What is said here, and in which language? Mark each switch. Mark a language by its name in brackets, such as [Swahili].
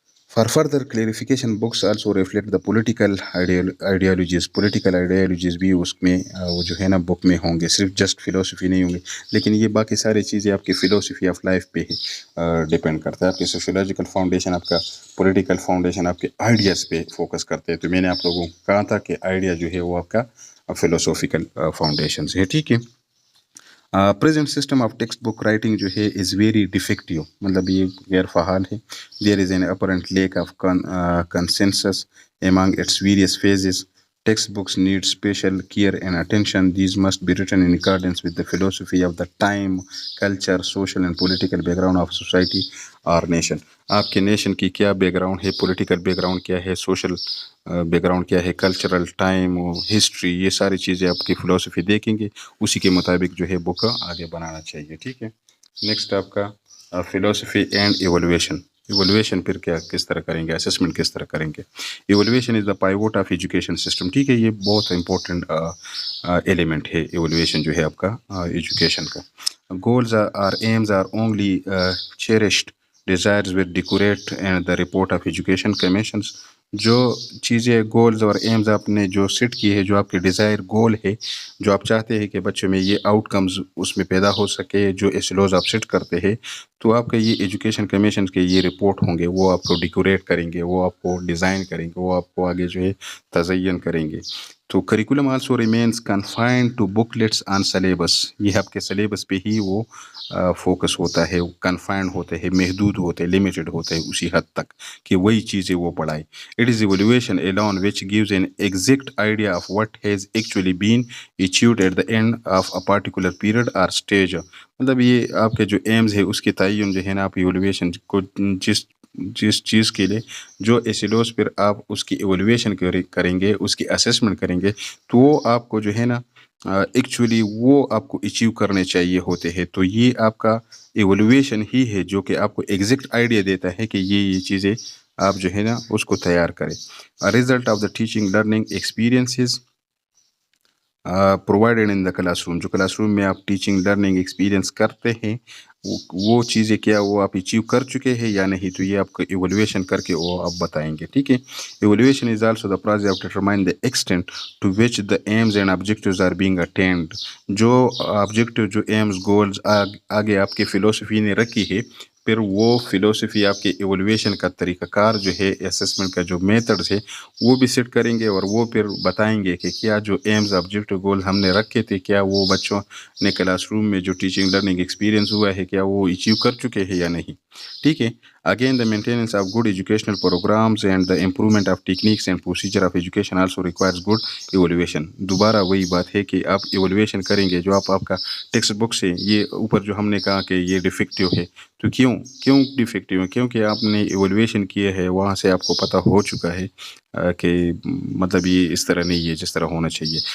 [English] For further clarification, books also reflect the political ideologies. [Urdu] Political ideologies بھی اس میں وہ جو ہے نا بک میں ہوں گے, صرف جسٹ فلاسفی نہیں ہوں گے, لیکن یہ باقی ساری چیزیں آپ کی فلاسفی آف لائف پہ ڈپینڈ کرتا ہے. آپ کے سوشولوجیکل فاؤنڈیشن, آپ کا پولیٹیکل فاؤنڈیشن آپ کے آئیڈیاز پہ فوکس کرتے ہیں. تو میں نے آپ لوگوں کو کہا تھا کہ آئیڈیا جو ہے وہ آپ کا فلاسافیکل فاؤنڈیشنز ہے. ٹھیک ہے. [English] present system of textbook writing جو ہے is very defective, [Urdu] مطلب یہ غیر فعال ہے. [English] There is an apparent lack of consensus among its various phases. Textbooks need special care and attention. These must be written in accordance with the philosophy of the time, culture, social and political background of society or nation. [Urdu] آپ کے nation کی کیا back ground ہے, political back ground کیا ہے, social back ground کیا ہے, cultural, time, history, یہ ساری چیزیں آپ کی فلاسفی دیکھیں گے, اسی کے مطابق جو ہے بک آگے بنانا چاہیے. ٹھیک ہے. نیکسٹ آپ کا فلاسفی اینڈ ایوولویشن. ایوولویشن پھر کیا کس طرح کریں گے, اسسمنٹ کس طرح کریں گے. [English] Evaluation is the pivot of education system. [Urdu] ٹھیک ہے. یہ بہت امپورٹنٹ ایلیمنٹ ہے ایوولویشن جو ہے آپ کا ایجوکیشن کا. [English] Goals or aims are only cherished desires with decorate and the report of education commissions. [Urdu] جو چیزیں گولز اور ایمز آپ نے جو سیٹ کی ہے, جو آپ کے ڈیزائر گول ہے, جو آپ چاہتے ہیں کہ بچوں میں یہ آؤٹ کمز اس میں پیدا ہو سکے, جو ایسلوز آپ سیٹ کرتے ہیں, تو آپ کا یہ ایجوکیشن کمیشن کے یہ رپورٹ ہوں گے, وہ آپ کو ڈیکوریٹ کریں گے, وہ آپ کو ڈیزائن کریں گے, وہ آپ کو آگے جو ہے تزئین کریں گے. [English] تو curriculum also remains confined to booklets on syllabus. [Urdu] یہ آپ کے سلیبس پہ ہی وہ فوکس ہوتا ہے, کنفائنڈ ہوتے ہیں, محدود ہوتے ہیں, لمیٹڈ ہوتے ہیں اسی حد تک کہ وہی چیزیں وہ پڑھائے. [English] It is evaluation alone which gives an exact idea of what has actually been achieved at the end of a particular period or stage. [Urdu] مطلب یہ آپ کے جو ایمز ہے اس کے تعین جو ہے نا, آپ ایوولویشن کو جس چیز کے لیے جو ایسیلوز پھر آپ اس کی ایوولویشن کریں گے, اس کی اسیسمنٹ کریں گے, تو وہ آپ کو جو ہے نا ایکچولی وہ آپ کو اچیو کرنے چاہیے ہوتے ہیں. تو یہ آپ کا ایوولویشن ہی ہے جو کہ آپ کو ایگزیکٹ آئیڈیا دیتا ہے کہ یہ چیزیں آپ جو ہے نا اس کو تیار کریں. [English] Result of the teaching learning experiences provided in the classroom. [Urdu] جو کلاس روم میں آپ ٹیچنگ لرننگ ایکسپیرینس کرتے ہیں, وہ چیزیں کیا وہ آپ اچیو کر چکے ہیں یا نہیں, تو یہ آپ کو ایوولویشن کر کے وہ آپ بتائیں گے. ٹھیک ہے. [English] Evaluation is also the process of determine the extent to which the aims and objectives are being attained. [Urdu] جو آبجیکٹیو, جو ایمز, گولز آگے آپ کے فلاسفی نے رکھی ہے, پھر وہ فلاسفی آپ کے ایوولویشن کا طریقہ کار جو ہے, اسسمنٹ کا جو میتھڈز ہے, وہ بھی سیٹ کریں گے, اور وہ پھر بتائیں گے کہ کیا جو ایمز, آبجیکٹیو, گول ہم نے رکھے تھے, کیا وہ بچوں نے کلاس روم میں جو ٹیچنگ لرننگ ایکسپیرینس ہوا ہے, کیا وہ اچیو کر چکے ہیں یا نہیں. ٹھیک ہے. [English] Again the maintenance of good educational programmes and the improvement of techniques and procedure of education also requires good evaluation. [Urdu] دوبارہ وہی بات ہے کہ آپ ایوولویشن کریں گے. جو آپ کا ٹیکسٹ بک سے یہ اوپر جو ہم نے کہا کہ یہ ڈیفیکٹیو ہے, تو کیوں ڈیفیکٹیو ہے, کیونکہ آپ نے ایوولویشن کیے ہے, وہاں سے آپ کو پتہ ہو چکا ہے کہ مطلب یہ اس طرح نہیں ہے جس طرح ہونا چاہیے.